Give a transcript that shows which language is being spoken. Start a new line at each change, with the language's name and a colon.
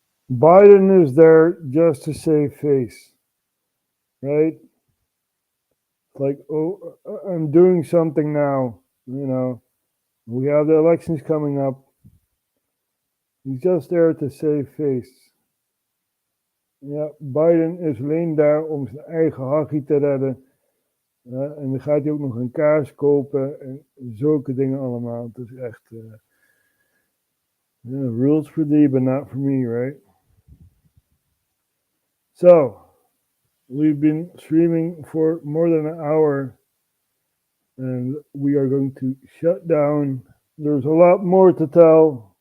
English: Biden is there just to save face, right? Like, oh, I'm doing something now, you know. We have the elections coming up. He's just there to save face.
Dutch: Ja, Biden is alleen daar om zijn eigen hachie te redden. En dan gaat hij ook nog een kaars kopen en zulke dingen allemaal. Het is echt...
English: rules for thee, but not for me, right? So, we've been streaming for more than an hour. And we are going to shut down. There's a lot more to tell.